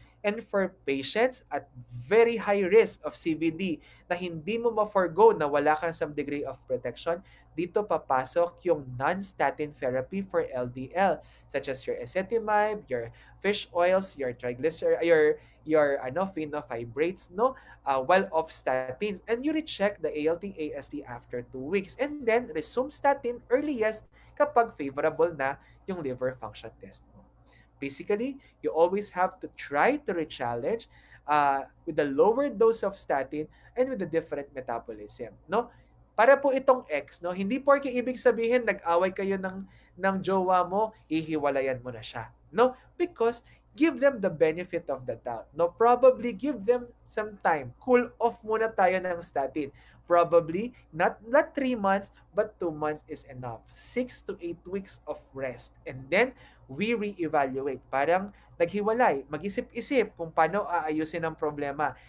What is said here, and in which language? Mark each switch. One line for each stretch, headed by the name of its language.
English: And for patients at very high risk of CVD
Filipino: na hindi mo ma-forgo na wala kang
English: some degree of protection,
Filipino: dito papasok yung
English: non-statin therapy for LDL, such as your ezetimibe, your fish oils, your triglyceride, your fenofibrates, no, while off statins, and you recheck the ALT AST after 2 weeks, and then resume statin earliest
Filipino: kapag favorable na yung
English: liver function test mo. Basically, you always have to try to re-challenge with a lower dose of statin and with a different metabolism, no?
Filipino: Para po itong X, no? Hindi porke ibig sabihin nag-away kayo ng jowa mo, ihiwalayan mo na siya. No?
English: Because give them the benefit of the doubt. No, probably give them some time.
Filipino: Cool off muna tayo ng statin.
English: Probably not 3 months but 2 months is enough. 6 to 8 weeks of rest. And then we re-evaluate.
Filipino: Parang naghiwalay, mag-isip-isip kung paano aayusin ang problema.